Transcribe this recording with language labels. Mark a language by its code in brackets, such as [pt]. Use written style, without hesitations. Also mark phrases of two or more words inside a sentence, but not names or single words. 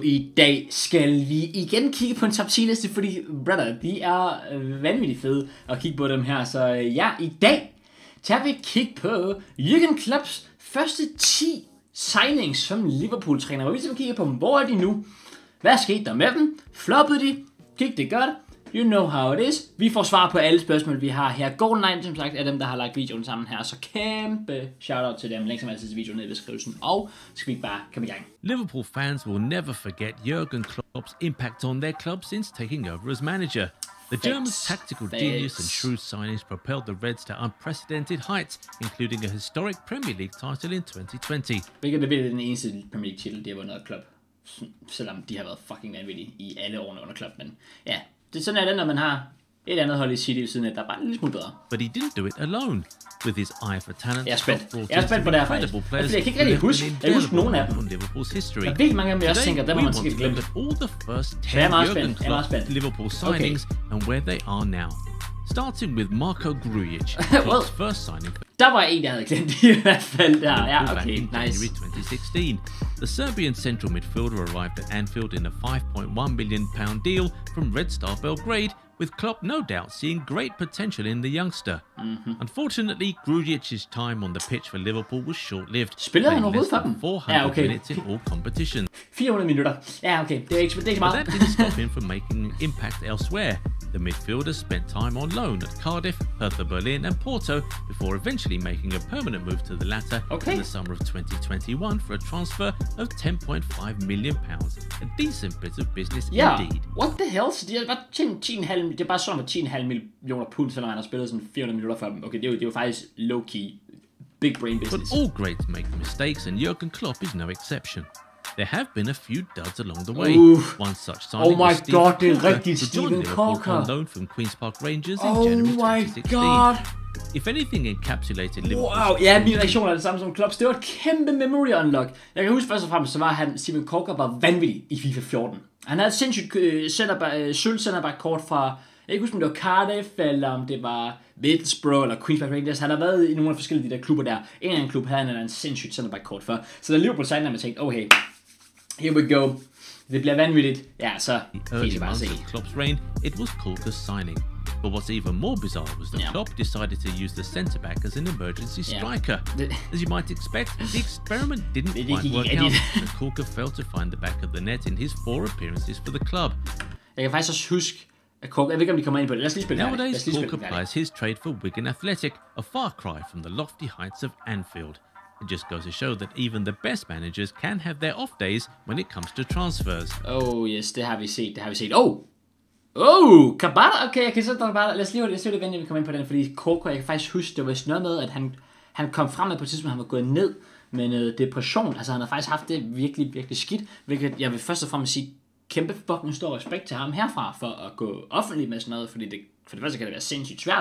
[da] I dag skal vi igen kigge på en top 10 liste, fordi brother, de er vanvittigt fede at kigge på dem her. Så ja, i dag tager vi et kig på Jürgen Klopps første 10 signings som Liverpool træner. Hvor vi skal kigge på dem. Hvor er de nu? Hvad skete der med dem? Floppede de? Gik det godt? [en] You know how it is. [da] Vi får svar på alle spørgsmål, vi har her. Golden9, som sagt, er dem, der har lagt videoen sammen her. Så kæmpe shoutout til dem. Link som altid til videoen nede i beskrivelsen. Og skal vi bare komme i gang. [en] Liverpool fans will never forget Jürgen Klopp's impact on their club since taking over as manager. The German's tactical genius and shrewd signings propelled the Reds to unprecedented heights, including a historic Premier League title in 2020. [da] Hvilket det bliver den eneste Premier League titel, de har vundet af Klopp. Selvom de har været fucking vanvittige i alle årene under Klopp. Men ja, det er sådan, at når man har et andet hold i City ved siden af, der er bare en lille smule bedre. [en] But he didn't do it alone. With his eye for talent, [da] jeg er spændt på det her faktisk. Jeg kan ikke rigtig huske. Jeg husker nogen af dem. [en] Liverpool's history. [da] Der er virkelig mange af dem, jeg også tænker, dem har man sikkert glemt. [en] All the first 10 Jürgen Klopp Liverpool signings and where they are now. Starting with Marko Grujic, Klopp's first signing. [da] Der var en, jeg havde glemt i hvert fald der. Ja, okay, [en] in nice. January 2016. The Serbian central midfielder arrived at Anfield in a £5.1 million deal from Red Star Belgrade, with Klopp no doubt seeing great potential in the youngster. Unfortunately, Grujic's time on the pitch for Liverpool was short-lived. [da] Spillede han overhovedet for dem? [en] 400 minutes in all competitions. [da] 400 minutter. Ja, okay. Det er ikke meget. [en] But that didn't stop him from making an impact elsewhere. The midfielder spent time on loan at Cardiff, Hertha Berlin and Porto before eventually making a permanent move to the latter in the summer of 2021 for a transfer of £10.5 million. A decent bit of business indeed. What the hell? [da] Så de har bare tjent 10,5. Det er bare sådan, at 10,5 millioner pund, selvom han har spillet sådan 400 minutter for dem. Okay, det er jo faktisk [en] low-key big brain business. But all greats make mistakes, and Jürgen Klopp is no exception. There have been a few duds along the way. One such signing was Steve Corker, on loan from Queen's Park Rangers in January 2016. If anything encapsulated Liverpool. [da] Wow, ja, min reaktion er det samme som Klopps. Det var et kæmpe [en] memory unlock. [da] Jeg kan huske først og fremmest, så var han, Steven Corker var vanvittig i FIFA 14. Han havde et sindssygt sølv centerback-kort fra, jeg kan ikke huske, om det var Cardiff, eller om det var Middlesbrough, eller Queen's Park Rangers. Han har været i nogle af de forskellige de der klubber der. En eller anden klub havde han en sindssygt centerback-kort for. Så da Liverpool signede, man tænkte, [en] okay, here we go. [da] Det bliver vanvittigt. Ja, så kan I bare se. [en] Klopp's reign, it was Corker's signing. But what's even more bizarre was that Klopp decided to use the centre-back as an emergency striker. As you might expect, the experiment didn't quite work out, and Corker failed to find the back of the net in his 4 appearances for the club. [da] Jeg kan faktisk også huske, at Corker, jeg ved ikke, om de kommer ind på det. Lad os lige spille [en] Nowadays, Corker plies his trade for Wigan Athletic, a far cry from the lofty heights of Anfield. It just goes to show that even the best managers can have their off days when it comes to transfers. Oh yes, [da] det har vi set. Kabata, okay, jeg kan sætte bare. Lad os lige vente, at vi kommer ind på den, fordi Corker, jeg kan faktisk huske, det var sådan noget med, at han kom frem med på et tidspunkt, han var gået ned med noget depression. Altså han har faktisk haft det virkelig, virkelig skidt, hvilket jeg vil først og fremmest sige, kæmpe fucking stor respekt til ham herfra, for at gå offentligt med sådan noget, fordi for det første kan det være sindssygt svært.